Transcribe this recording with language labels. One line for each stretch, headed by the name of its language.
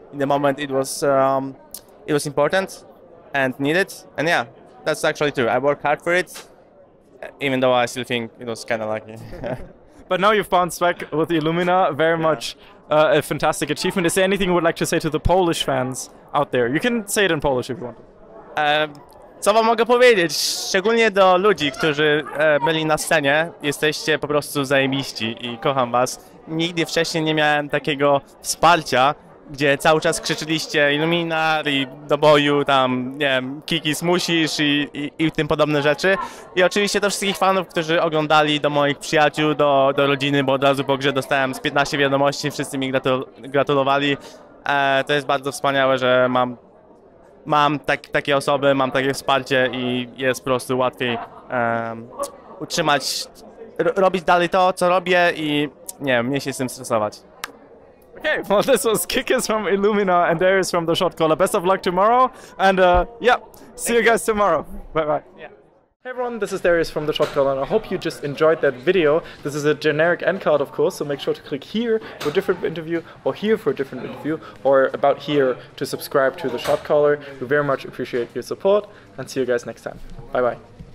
English: In the moment, it was important and needed, and yeah, that's actually true. I work hard for it, even though I still think it was kind of lucky. But now you've bounced back with the Illuminar, very much a fantastic achievement. Is there anything you would like to say to the Polish fans out there? You can say it in Polish if you want.
Polish: Co wam mogę powiedzieć? Szczególnie do ludzi, którzy byli na scenie. Jesteście po prostu zajebiści i kocham was. Nigdy wcześniej nie miałem takiego wsparcia, gdzie cały czas krzyczyliście Illuminar i do boju, tam, nie wiem, Kikis musisz i tym podobne rzeczy. I oczywiście do wszystkich fanów, którzy oglądali, do moich przyjaciół, do rodziny, bo od razu po grze dostałem z 15 wiadomości, wszyscy mi gratulowali. To jest bardzo wspaniałe, że mam takie osoby, mam takie wsparcie i jest po prostu łatwiej utrzymać, robić dalej to, co robię i nie wiem, nie się z tym stresować.
English: Okay, well, this was Kikis from Illuminar and Darius from the Shotcaller. Best of luck tomorrow, and yeah, see you guys tomorrow. Bye bye. Yeah. Hey everyone, this is Darius from the Shotcaller, and I hope you just enjoyed that video. This is a generic end card, of course, so make sure to click here for a different interview, or here for a different interview, or about here to subscribe to the Shotcaller. We very much appreciate your support, and see you guys next time. Bye bye.